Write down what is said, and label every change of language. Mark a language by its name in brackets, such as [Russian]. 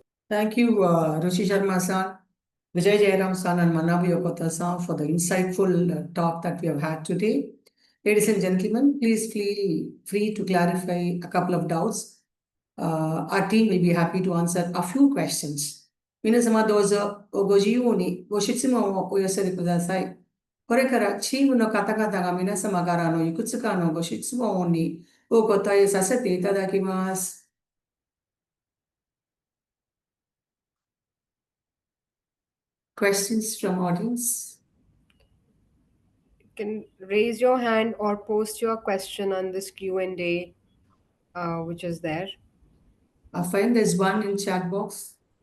[English] Thank you, Rishi Sharma-san, Vijay Jairam-san, and Manabu Yokota-san for the insightful talk that we have had today. Ladies and gentlemen, please feel free to clarify a couple of doubts. Our team will be happy to answer a few questions. [Japanese] 皆様どうぞご自由にご質問をお寄せください。これからチームの方々が皆様からのいくつかのご質問にお答えさせていただきます。 [English] Questions from audience? You can raise your hand or post your question on this Q&A, which is there. I find there's one in chat box.